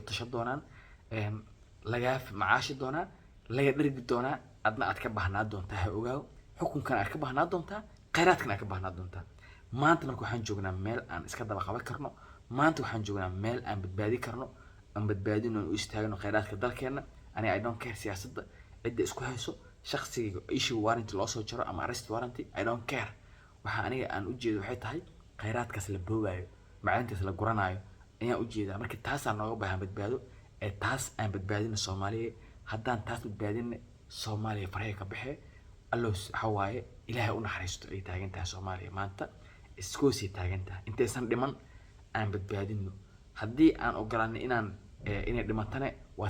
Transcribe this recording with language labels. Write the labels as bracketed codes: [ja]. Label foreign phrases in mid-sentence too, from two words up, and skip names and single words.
[so] tashan doonaan laga macaashi doonaa laga dhargi doonaa adna aad ka baahnaa doontaa ha ogaaw xukunkan aad ka baahnaa doontaa kheyraadkan aad ka baahnaa doontaa maanta marka waxaan joognaa meel aan iska daba qaban karno maanta waxaan joognaa meel aan badbaadi karno aan badbaadino u istaagno kheyraadka dalkeena aniga [en] I don't care [so] siyaasadda cidda isku hayso shakhsiga [en] issue warrant [so] loo soo jaro ama [en] arrest warrant I don't care [so] waxa aniga aan u jeedo waxay tahay kheyraadkaas la boobayo macdintaas la guranayo ayaan u jeedaa marka taas aan nooga baahan badbaado taas aan badbaadino Soomaaliya haddaan taas badbaadino Soomaaliya faraha ka baxee allo waxa waaye ilaahay u naxariisto ay taagan tahay Soomaaliya maanta iskoosii taagan tahay intaysan dhiman aan badbaadino haddii aan ogolaanay inay dhimatane waa